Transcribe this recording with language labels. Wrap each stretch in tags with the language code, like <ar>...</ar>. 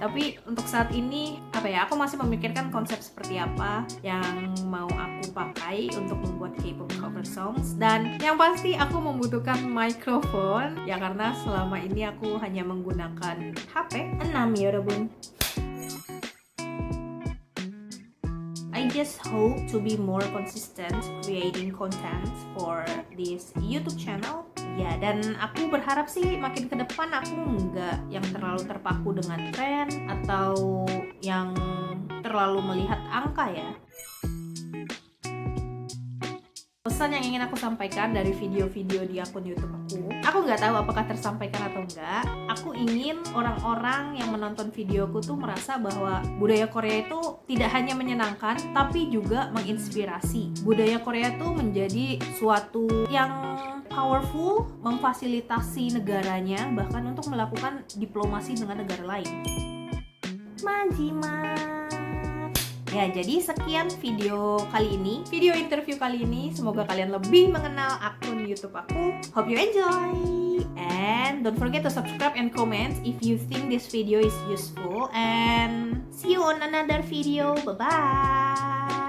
<id>Tapi untuk saat ini aku masih memikirkan konsep seperti apa yang mau aku pakai untuk membuat K-pop cover songs. Dan yang pasti aku membutuhkan mikrofon ya, karena selama ini aku hanya menggunakan HP 6 ya</id> <ko>여러분.</ko> <en>I just hope to be more consistent creating content for this YouTube channel.</en> <id>Ya, dan aku berharap sih makin ke depan aku nggak yang terlalu terpaku dengan tren atau yang terlalu melihat angka ya. Pesan yang ingin aku sampaikan dari video-video di akun YouTube aku nggak tahu apakah tersampaikan atau enggak. Aku ingin orang-orang yang menonton videoku tuh merasa bahwa budaya Korea itu tidak hanya menyenangkan, tapi juga menginspirasi. Budaya Korea tuh menjadi suatu yang powerful, memfasilitasi negaranya bahkan untuk melakukan diplomasi dengan negara lain. Manjimat. Ya, jadi sekian video kali ini, video interview kali ini. Semoga kalian lebih mengenal akun YouTube aku.</id> <en>Hope you enjoy. And don't forget to subscribe and comment if you think this video is useful. And see you on another video. Bye-bye.</en>